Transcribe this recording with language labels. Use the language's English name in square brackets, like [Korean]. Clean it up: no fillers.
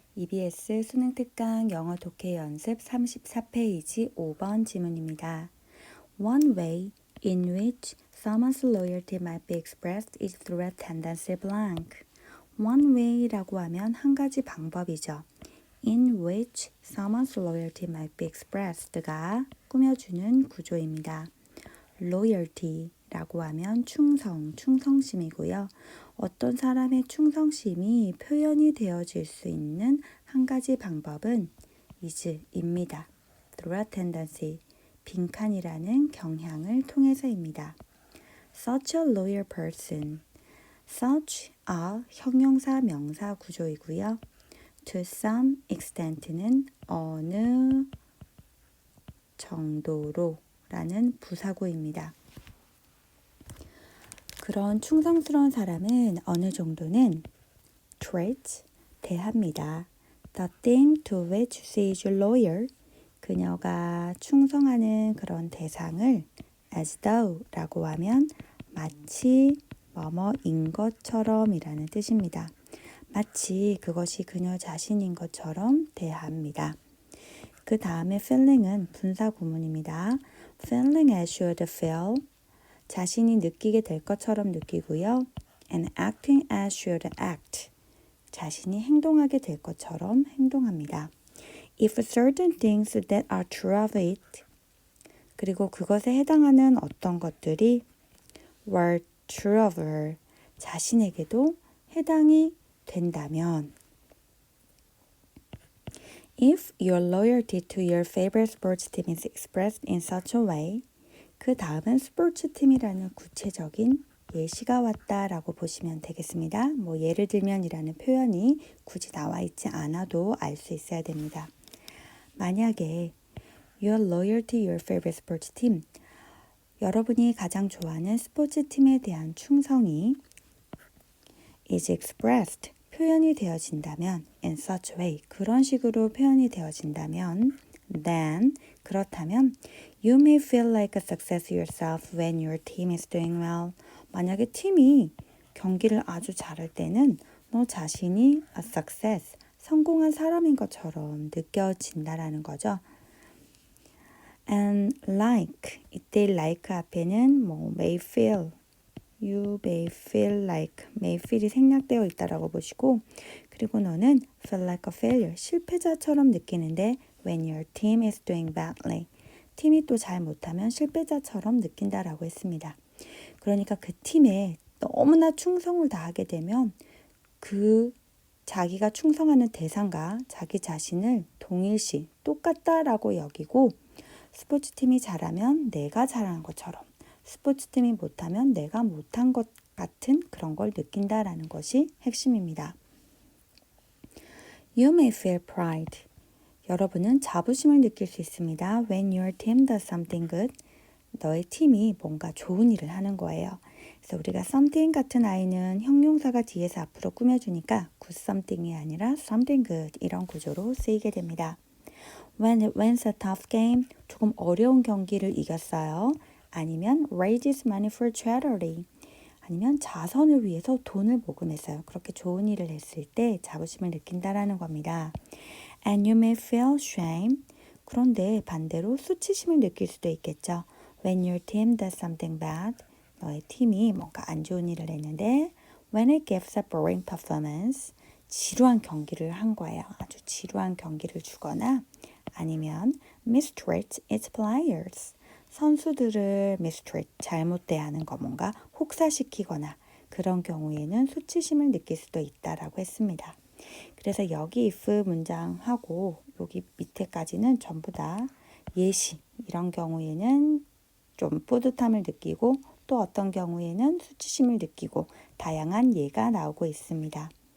[Korean] EBS 수능 특강 영어 독해 연습 34페이지 5번 지문입니다. [English] One way in which someone's loyalty might be expressed is through a tendency blank. One way [Korean] 라고 하면 한 가지 방법이죠. [English] In which someone's loyalty might be expressed가 [Korean] 꾸며주는 구조입니다. loyalty라고 하면 충성심이고요. 어떤 사람의 충성심이 표현이 되어질 수 있는 한 가지 방법은 is입니다. [English] through a tendency, [Korean] 빈칸이라는 경향을 통해서입니다. [English] Such a loyal person, such a [Korean] 형용사 명사 구조이고요. [English] To some extent [Korean] 는 어느 정도로 라는 부사구입니다. 그런 충성스러운 사람은 어느 정도는 treat, 대합니다. [English] The thing to which she is loyal, [Korean] 그녀가 충성하는 그런 대상을 [English] as though [Korean] 라고 하면 마치 뭐뭐인 것처럼 이라는 뜻입니다. 마치 그것이 그녀 자신인 것처럼 대합니다. 그 다음에 feeling은 분사 구문입니다. [English] feeling as should feel, [Korean] 자신이 느끼게 될 것처럼 느끼고요. [English] and acting as should act, [Korean] 자신이 행동하게 될 것처럼 행동합니다. [English] If certain things that are true of it, [Korean] 그리고 그것에 해당하는 어떤 것들이 [English] were true of her, [Korean] 자신에게도 해당이 된다면 [English] If your loyalty to your favorite sports team is expressed in such a way, [Korean] 그 다음은 스포츠팀이라는 구체적인 예시가 왔다라고 보시면 되겠습니다. 예를 들면이라는 표현이 굳이 나와 있지 않아도 알 수 있어야 됩니다. [English] 만약에 your loyalty to your favorite sports team, [Korean] 여러분이 가장 좋아하는 스포츠팀에 대한 충성이 [English] is expressed, [Korean] 표현이 되어진다면 [English] in such way, [Korean] 그런 식으로 표현이 되어진다면 [English] then, 그렇다면 you may feel like a success yourself when your team is doing well. [Korean] 만약에 팀이 경기를 아주 잘할 때는 너 자신이 [English] a success, [Korean] 성공한 사람인 것처럼 느껴진다라는 거죠. [English] And like, 이때 like 앞에는 may feel, you may feel like, may feel [Korean] 이 생략되어 있다라고 보시고, 그리고 너는 [English] feel like a failure, [Korean] 실패자처럼 느끼는데 [English] when your team is doing badly, [Korean] 팀이 또 잘 못하면 실패자처럼 느낀다라고 했습니다. 그러니까 그 팀에 너무나 충성을 다하게 되면 그 자기가 충성하는 대상과 자기 자신을 동일시 똑같다라고 여기고, 스포츠팀이 잘하면 내가 잘한 것처럼, 스포츠팀이 못하면 내가 못한 것 같은 그런 걸 느낀다라는 것이 핵심입니다. [English] You may feel pride. [Korean] 여러분은 자부심을 느낄 수 있습니다. [English] When your team does something good, [Korean] 너의 팀이 뭔가 좋은 일을 하는 거예요. 그래서 우리가 something 같은 아이는 형용사가 뒤에서 앞으로 꾸며주니까 [English] good something [Korean] 이 아니라 [English] something good, [Korean] 이런 구조로 쓰이게 됩니다. [English] When it wins a tough game, [Korean] 조금 어려운 경기를 이겼어요. 아니면 [English] raises money for charity, [Korean] 아니면 자선을 위해서 돈을 모금했어요. 그렇게 좋은 일을 했을 때 자부심을 느낀다라는 겁니다. [English] And you may feel shame. [Korean] 그런데 반대로 수치심을 느낄 수도 있겠죠. [English] When your team does something bad, [Korean] 너의 팀이 뭔가 안 좋은 일을 했는데 [English] when it gives a boring performance, [Korean] 지루한 경기를 한 거예요. 아주 지루한 경기를 주거나 아니면 [English] mistreat its players, [Korean] 선수들을 mistreat, 잘못 대하는 거, 뭔가 혹사시키거나 그런 경우에는 수치심을 느낄 수도 있다라고 했습니다. 그래서 여기 if 문장하고 여기 밑에까지는 전부 다 예시, 이런 경우에는 좀 뿌듯함을 느끼고 또 어떤 경우에는 수치심을 느끼고 다양한 예가 나오고 있습니다.